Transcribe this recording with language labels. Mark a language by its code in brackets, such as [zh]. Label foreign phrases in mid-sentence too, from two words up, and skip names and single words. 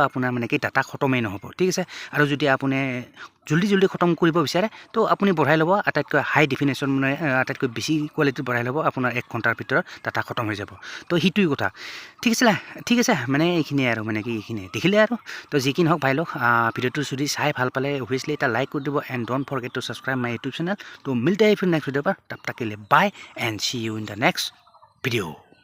[as] আপোনাৰ মানে কি ডাটা খতমেই নহ'ব ঠিক আছে আৰু যদি আপুনি জল্দি খতম কৰিব বিচাৰে তো আপুনি বঢ়াই ল'ব আটাইতকৈ [en] high definition [as] মানে আটাইতকৈ বেছি কোৱালিটি বঢ়াই ল'ব আপোনাৰ 1 ঘণ্টাৰ ভিতৰত ডাটা খতম হৈ যাব তো সেইটোৱে কথা ঠিক আছে মানে এইখিনিয়ে আৰু মানে কি এইখিনিয়ে দেখিলে আৰু তো যি কি নহওক ভাই লওক ভিডিঅ'টো যদি চাই ভাল পালে অভিয়াছলি এটা লাইক কৰি দিব [en] and don't forget to subscribe my YouTube channel [hi] तो मिलते हैं फिर [en] next video' [hi] पर तब तक के लिए बाय [en] and see you in the next video.